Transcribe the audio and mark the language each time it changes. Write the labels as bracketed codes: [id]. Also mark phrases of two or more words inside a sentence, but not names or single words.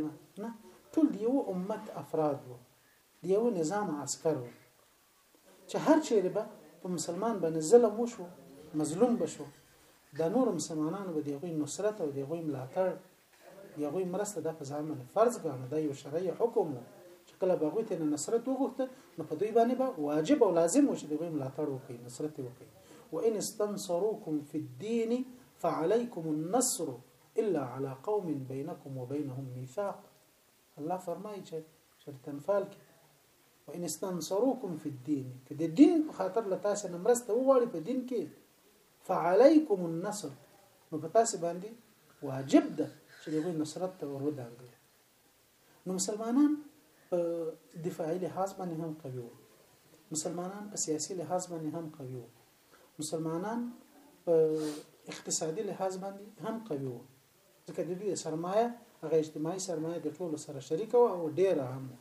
[ps] نه، ټول یو امت افراد وو، یو نظام عسكر وو چې هر چیرې به په مسلمان باندې ظلم وشو، مظلوم بشو، د نور مسلمانانو به دغه نصرت او دغه ملاتړ یغوی مرسته د ځامن فرض ګڼه. دا یو شرعي حکم و چې کله بغوی ته نصرت وغوښته نو په دوی باندې به واجب او لازم و چې دوی ملاتړ وکړي، نصرت وکړي. [ar] وان استنصروكم في الدين فعليكم النصر الا على قوم بينكم وبينهم ميثاق. [ps] الله فرمایي چې سورۃ انفال کې [ar] وان استنصروكم في الدين، [ps] که د دین په خاطر لتاسو مرسته وغواړي په دین کې، [ar] فعليكم النصر، [ps] نو په تاسو باندې واجب ده چې دغه نصرت ته ورودانګي. نو مسلمانان په دفاعي لحاظ باندې هم قوي وو، مسلمانان په سیاسي لحاظ باندې هم قوي وو، مسلمانان په اقتصادي لحاظ باندې هم قوي وو، ځکه د دوی سرمایه هغه اجتماعي سرمایه د ټولو سره شریک او ډیره هم.